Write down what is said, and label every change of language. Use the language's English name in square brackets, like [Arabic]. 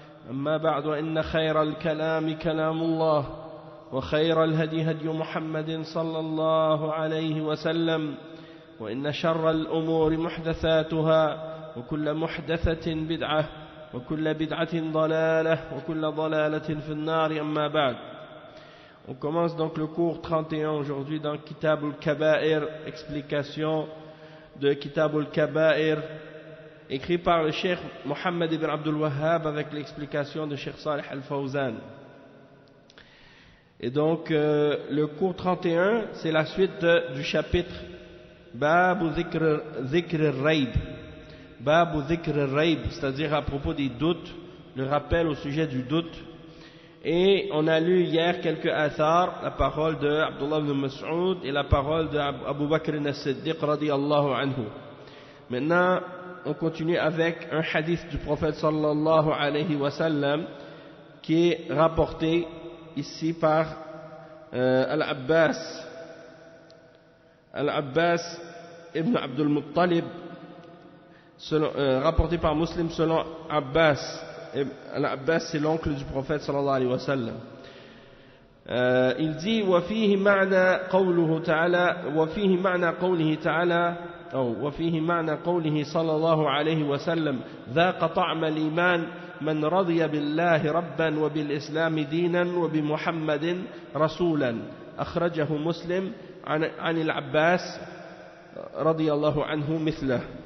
[Arabic] أما بعد إن خير الكلام كلام الله وخير الهدي هدي محمد صلى الله عليه وسلم وإن شر الأمور محدثاتها وكل محدثة بدعة وكل بدعة ضلالة وكل ضلالة في النار أما بعد. [French] On commence donc le cours 31 aujourd'hui dans Kitab al-Kaba'ir, explication de Kitab al-Kaba'ir, écrit par le Cheikh Mohammed ibn Abdul Wahhab avec l'explication de Cheikh Salih al-Fawzan. Et donc le cours 31, c'est la suite du chapitre Babu Dhikr al-Rayb. Babu Dhikr al-Rayb, c'est-à-dire à propos des doutes, le rappel au sujet du doute. Et on a lu hier quelques athars, la parole de Abdullah ibn Mas'ud et la parole de Abu Bakr as-Siddiq radiyallahu anhu. Maintenant, on continue avec un hadith du prophète sallallahu alayhi wa sallam qui est rapporté ici par Al-Abbas ibn Abdul Muttalib, rapporté par Muslim selon Abbas. Al-Abbas, c'est l'oncle du prophète sallallahu alayhi wa sallam. [Arabic] Il dit وفيه معنى قوله صلى الله عليه وسلم ذاق طعم الإيمان من رضي بالله ربا وبالإسلام دينا وبمحمد رسولا أخرجه مسلم عن العباس رضي الله عنه مثله.